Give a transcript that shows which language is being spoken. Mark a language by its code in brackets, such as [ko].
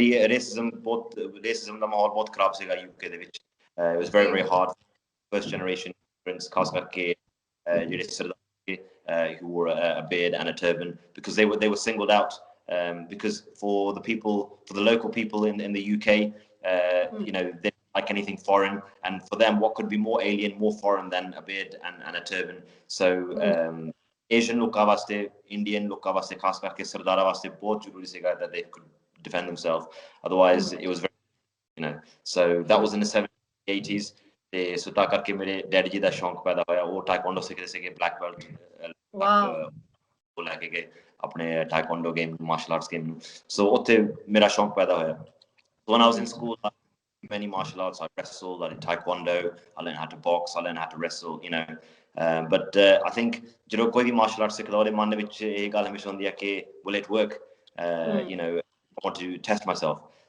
[pa] racism ਦਾ ਮਾਹੌਲ ਬਹੁਤ ਖਰਾਬ ਸੀਗਾ UK ਦੇ ਵਿੱਚ। [en] It was very hard first generation immigrants, [pa] ਖਾਸ ਕਰਕੇ ਜਿਹੜੇ ਸਰਦਾਰ [en] who wore a beard and a turban, because they were singled out, because for the local people in the UK, you know, they didn't like anything foreign, and for them what could be more alien, more foreign than a beard and a turban. So Asian [pa] ਲੋਕਾਂ ਵਾਸਤੇ, [en] Indian [pa] ਲੋਕਾਂ ਵਾਸਤੇ, ਖਾਸ ਕਰਕੇ ਸਰਦਾਰਾਂ ਵਾਸਤੇ ਬਹੁਤ ਜ਼ਰੂਰੀ ਸੀਗਾ [en] that they could defend themselves, otherwise it was very, you know, so that was in the 70s 80s. [pa] ਤੇ ਸੋ ਤਾਂ ਕਰਕੇ ਮੇਰੇ ਡੈਡੀ ਜੀ ਦਾ ਸ਼ੌਂਕ ਪੈਦਾ ਹੋਇਆ, ਉਹ ਟਾਈਕਵਾਂਡੋ ਸਿੱਖਦੇ ਸੀਗੇ, ਬਲੈਕ ਬੈਲਟ ਉਹ ਲੈ ਕੇ ਗਏ ਆਪਣੇ taekwondo game, martial arts game ਨੂੰ। ਸੋ ਉੱਥੇ ਮੇਰਾ ਸ਼ੌਂਕ ਪੈਦਾ ਹੋਇਆ। [en] When I was in school, I did many martial arts. I wrestled, I did taekwondo, I learned how to box, I learned how to wrestle, you know. But I think [pa] ਜਦੋਂ ਕੋਈ ਵੀ martial arts ਸਿੱਖਦਾ ਉਹਦੇ ਮਨ ਵਿੱਚ ਇਹ ਗੱਲ ਹਮੇਸ਼ਾ ਹੁੰਦੀ ਹੈ ਕਿ [en] will it work? You know, I want to test myself.